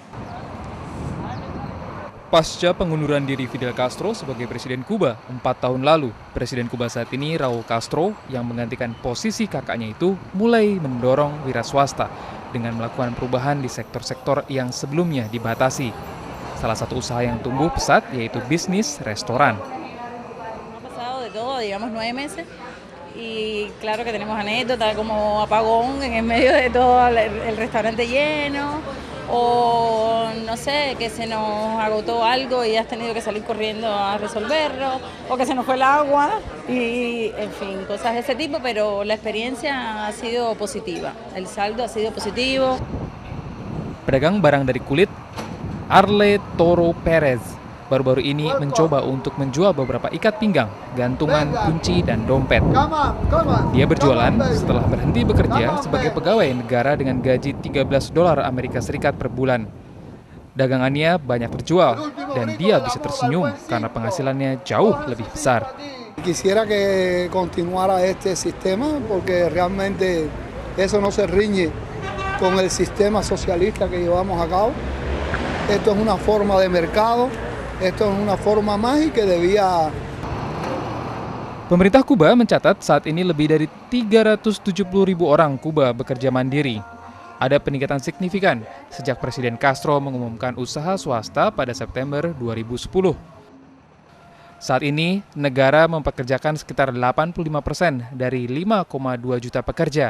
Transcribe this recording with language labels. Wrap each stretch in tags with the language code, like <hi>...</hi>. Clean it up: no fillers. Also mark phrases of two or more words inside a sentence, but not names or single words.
<id>Pasca pengunduran diri Fidel Castro sebagai Presiden Kuba 4 tahun lalu, Presiden Kuba saat ini Raul Castro yang menggantikan posisi kakaknya itu mulai mendorong wira swasta dengan melakukan perubahan di sektor-sektor yang sebelumnya dibatasi. Salah satu usaha yang tumbuh pesat yaitu bisnis restoran.</id> <es>Digamos 9 meses y claro que tenemos anécdotas como apagón en el medio de todo el restaurante lleno o no sé, que se nos agotó algo y has tenido que salir corriendo a resolverlo o que se nos fue el agua y en fin, cosas de ese tipo, pero la experiencia ha sido positiva, el saldo ha sido positivo.</es> <id>Pedagang barang dari kulit Arle Toro Perez baru-baru ini mencoba untuk menjual beberapa ikat pinggang, gantungan, kunci, dan dompet. Dia berjualan setelah berhenti bekerja sebagai pegawai negara dengan gaji $13 Amerika Serikat per bulan. Dagangannya banyak terjual dan dia bisa tersenyum karena penghasilannya jauh lebih besar.</id> <es>Quisiera que continuara este sistema porque realmente eso no se riñe con el sistema socialista que llevamos a cabo. Esto es una forma de mercado. Esto es una forma más y que debía.</es> <id>Pemerintah Kuba mencatat saat ini lebih dari 370.000 orang Kuba bekerja mandiri. Ada peningkatan signifikan sejak Presiden Castro mengumumkan usaha swasta pada September 2010. Saat ini, negara mempekerjakan sekitar 85% dari 5,2 juta pekerja.</id>